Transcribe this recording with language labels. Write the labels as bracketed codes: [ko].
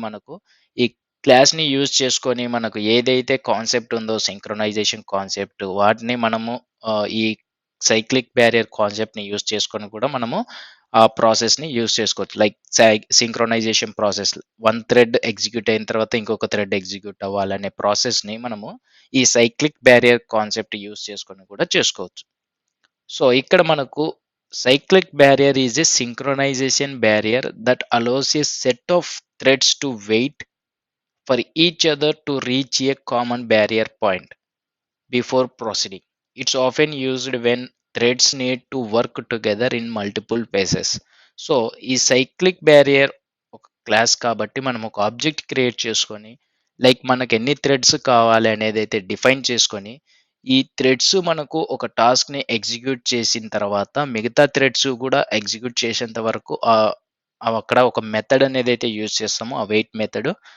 [te] మనకు ఈ క్లాస్‌ని యూజ్ చేసుకొని మనకు ఏదైతే కాన్సెప్ట్ ఉందో సింక్రొనైజేషన్ కాన్సెప్ట్ వాటిని మనము ఈ సైక్లిక్ బ్యారియర్ కాన్సెప్ట్‌ని యూజ్ చేసుకొని కూడా మనము ఆ ప్రాసెస్‌ని యూజ్ చేసుకోవచ్చు. Like synchronisation process, one thread execute అయిన తర్వాత ఇంకొక థ్రెడ్ ఎగ్జిక్యూట్ అవ్వాలనే ప్రాసెస్‌ని మనము ఈ సైక్లిక్ బ్యారియర్ కాన్సెప్ట్ యూజ్ చేసుకొని కూడా చేసుకోవచ్చు. సో ఇక్కడ మనకు [en] cyclic barrier is a synchronization barrier that allows a set of threads to wait for each other to reach a common barrier point before proceeding. It's often used when threads need to work together in multiple phases. [te] So ఈ cyclic barrier ఒక class కాబట్టి మనం ఒక object create చేసుకొని like మనకు ఎన్ని threads కావాలి అనేది అయితే డిఫైన్ చేసుకొని ఈ థ్రెడ్స్ మనకు ఒక టాస్క్ని ఎగ్జిక్యూట్ చేసిన తర్వాత మిగతా థ్రెడ్స్ కూడా ఎగ్జిక్యూట్ చేసేంత వరకు అక్కడ ఒక మెథడ్ అనేది అయితే యూజ్ చేస్తాము, ఆ వెయిట్ మెథడ్.